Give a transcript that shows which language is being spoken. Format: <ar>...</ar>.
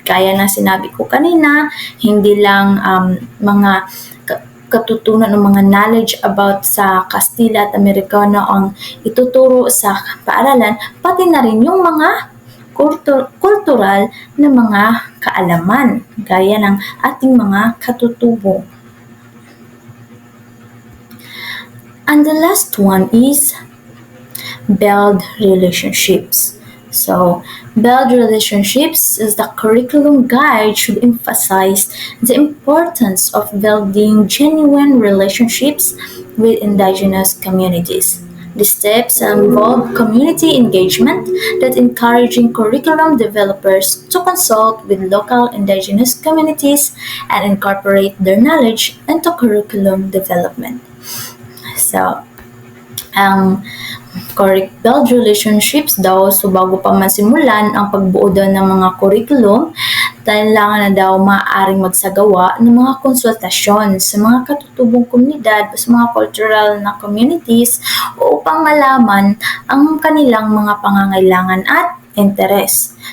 <tl>Gaya ng sinabi ko kanina, hindi lang mga katutunan ng mga</tl> <en>knowledge about</en> <tl>sa Kastila at Amerikano ang ituturo sa paaralan, pati na rin yung mga kultural na mga kaalaman gaya ng ating mga katutubo.</tl> <en>And the last one is build relationships. So, build relationships as the curriculum guide should emphasize the importance of building genuine relationships with indigenous communities. The steps involve community engagement that encouraging curriculum developers to consult with local indigenous communities and incorporate their knowledge into curriculum development.</en> <tl>So, ang build relationships daw, so bago pa man simulan ang pagbuo daw ng mga curriculum, kailangan na daw maaaring magsagawa ng mga konsultasyon sa mga katutubong komunidad o sa mga cultural na communities upang malaman ang kanilang mga pangangailangan at interes.</tl>